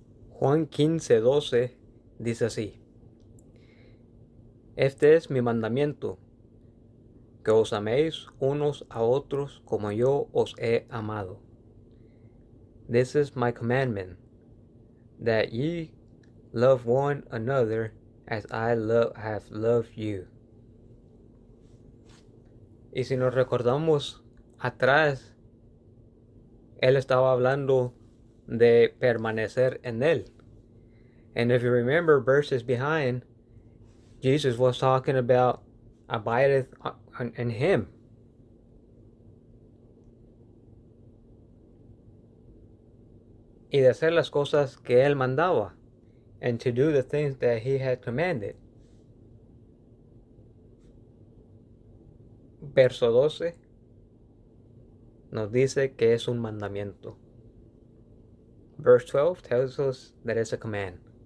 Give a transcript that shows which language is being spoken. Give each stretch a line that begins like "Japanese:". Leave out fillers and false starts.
Spanish: Juan 15, 12 dice así: Este es mi mandamiento, que os améis unos a otros como yo os he amado.
English: This is my commandment, that ye love one another as I have loved you.
Spanish: Y si nos recordamos atrás, él estaba hablando de permanecer en él.
English: And if you remember verses behind, Jesus was talking about abideth in him.
Spanish: Y de hacer las cosas que él mandaba.
English: And to do the things that he had commanded.
Spanish: Verso 12 nos dice que es un mandamiento.
English: Verse 12 tells us that it's a command.